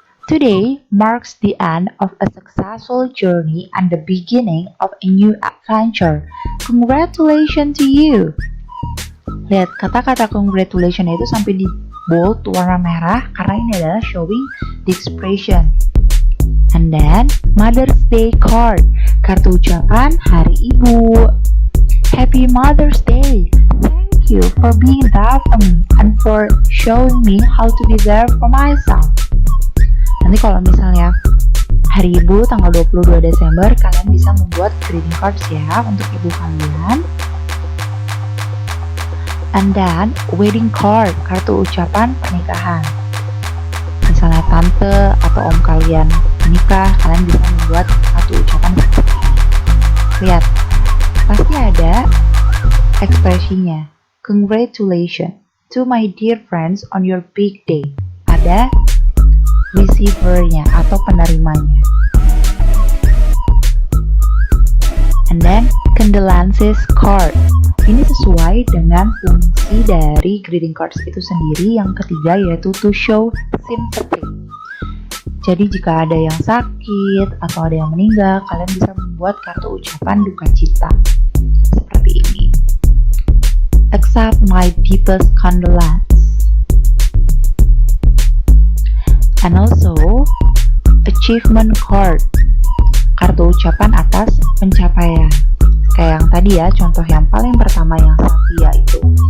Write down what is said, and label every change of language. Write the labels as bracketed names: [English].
[English] Today marks the end of a successful journey and the beginning of a new adventure. Congratulations to you. [Indonesian] Lihat, kata-kata congratulations itu sampai di bold warna merah karena ini adalah [English] showing the expression. And then Mother's Day card, [Indonesian] kartu ucapan Hari Ibu. [English] Happy Mother's Day. Thank you for being there for me and for showing me how to be there for myself. [Indonesian] Nanti kalau misalnya Hari Ibu tanggal 22 Desember, kalian bisa membuat greeting cards ya untuk ibu kalian. [English] And then wedding card, [Indonesian] kartu ucapan pernikahan. Misalnya tante atau om kalian menikah, kalian bisa membuat kartu ucapan seperti ini. Lihat, pasti ada ekspresinya. [English] Congratulations to my dear friends on your big day. [Indonesian] Ada receiver-nya atau penerimanya. [English] And then condolences card. [Indonesian] Ini sesuai dengan fungsi dari greeting cards itu sendiri. Yang ketiga yaitu [English] to show sympathy. [Indonesian] Jadi jika ada yang sakit atau ada yang meninggal, kalian bisa membuat kartu ucapan duka cita seperti ini. [English] Accept my deepest condolence. And also achievement card, [Indonesian] kartu ucapan atas pencapaian. Kayak yang tadi ya, contoh yang paling pertama yang Savia itu.